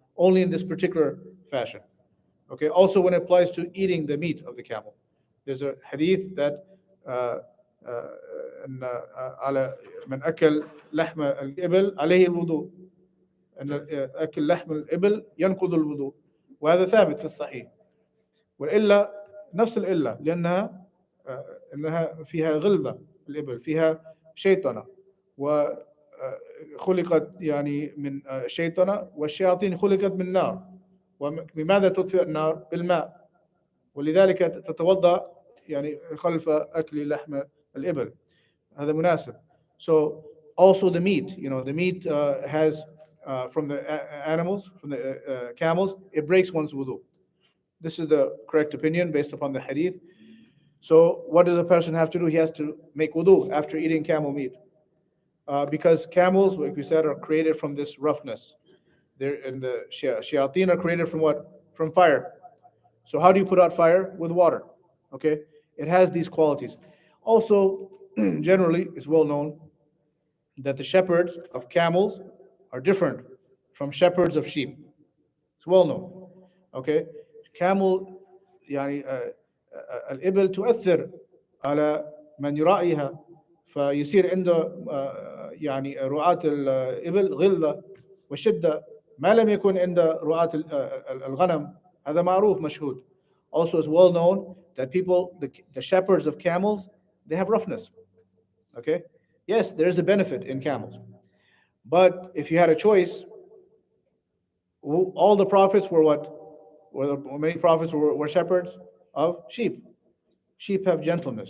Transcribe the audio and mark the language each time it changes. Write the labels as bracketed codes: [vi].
[en] Only in this particular fashion. Okay. Also, when it applies to eating the meat of the camel, there's a hadith that uh, uh, [ar] أن على من أكل لحم الإبل عليه الوضوء أن أكل لحم الإبل ينقض الوضوء وهذا ثابت في الصحيح والإلا نفس الإلا لأنها أنها فيها غلظة الإبل فيها شيطنة وخلقت يعني من شيطنة والشياطين خلقت من نار وبماذا تطفئ النار بالماء ولذلك تتوضأ يعني خلف أكل لحم الإبل هذا مناسب. [en] So also the meat, the meat has from the animals, from the camels, it breaks one's wudu. This is the correct opinion based upon the hadith. So what does a person have to do? He has to make wudu after eating camel meat. Because camels, like we said, are created from this roughness. They're in the shayateen are created from what? From fire. So how do you put out fire? With water. Okay? It has these qualities. Also, generally, it's well known that the shepherds of camels are different from shepherds of sheep. It's well known. Okay? [ar] Camel يعني الإبل تؤثر على من يراعيها فيصير عنده يعني رعاة الإبل غلظة وشدة ما لم يكن عند رعاة الغنم هذا معروف مشهود. [en] Also, it's well known that the shepherds of camels, they have roughness. Okay? Yes, there's a benefit in camels. But if you had a choice, all the prophets were what? Many prophets were shepherds of sheep. Sheep have gentleness.